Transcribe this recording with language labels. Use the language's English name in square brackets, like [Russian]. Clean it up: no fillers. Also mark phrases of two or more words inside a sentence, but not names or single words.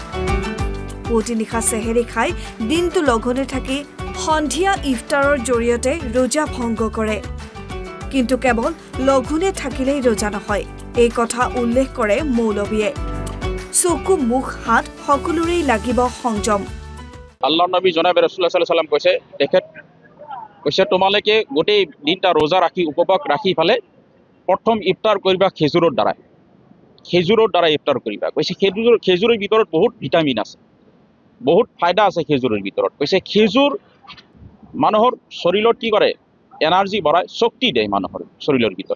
[Assamese] পুৱতি নিশা চেহেৰি খাই দিনটো লঘোণে থাকি সন্ধিয়া ইফতাৰৰ জৰিয়তে ৰোজা ভংগ কৰে। কিন্তু কেৱল লঘোণে থাকিলেই ৰোজা নহয়, এই কথা উল্লেখ কৰে মৌলবীয়ে। চকু মুখ হাত সকলোৰেই লাগিব সংযম। আল্লাহ নবী জনাব ৰাসূলুল্লাহ [Arabic] صلى الله عليه وسلم [Assamese] কৈছে, তেখেত কৈছে তোমালোকে গোটেই দিনটা ৰোজা ৰাখি উপবাস ৰাখি ফালে প্ৰথম ইফতাৰ কৰিবা খেজুৰৰ দ্বাৰা ইফতাৰ কৰিবা। কৈছে খেজুৰৰ ভিতৰত বহুত ভিটামিন আছে, বহুত ফায়দা আছে খেজুৰৰ ভিতৰত। কৈছে খেজুৰ মানুহৰ শৰীৰত কি কৰে, এনাৰ্জি বঢ়ায়, শক্তি দিয়ে মানুহৰ শৰীৰৰ ভিতৰত।